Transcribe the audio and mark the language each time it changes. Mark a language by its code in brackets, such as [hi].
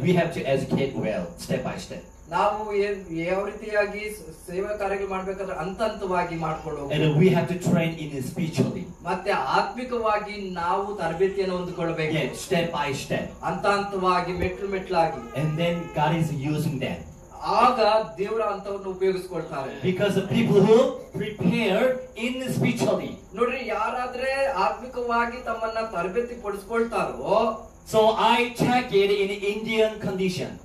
[en] We have to educate well, step by step. [kn] ನಾವು ಯಾವ ರೀತಿಯಾಗಿ ಸೇವಾ ಕಾರ್ಯಗಳು ಮಾಡ್ಬೇಕಾದ್ರೆ ಹಂತವಾಗಿ ಮಾಡ್ಕೊಂಡು [en] and we have to train in spiritually. [kn] ಮತ್ತೆ ಆತ್ಮಿಕವಾಗಿ ನಾವು ತರಬೇತಿಯನ್ನು ಹೊಂದಿಕೊಳ್ಳಬೇಕು. [en] Yes, step by step. [kn] ಹಂತವಾಗಿ ಮೆಟ್ಲಾಗಿ. [en] And then God is using them. [kn] ಆಗ ದೇವರ ಹಂತವನ್ನು ಉಪಯೋಗಿಸಿಕೊಳ್ತಾರೆ. [en] Because the people who prepare in spiritually. [kn] ನೋಡ್ರಿ, ಯಾರಾದ್ರೆ ಆತ್ಮಿಕವಾಗಿ ತಮ್ಮನ್ನ ತರಬೇತಿ ಪಡಿಸ್ಕೊಳ್ತಾರೋ [en] So I check it in Indian condition.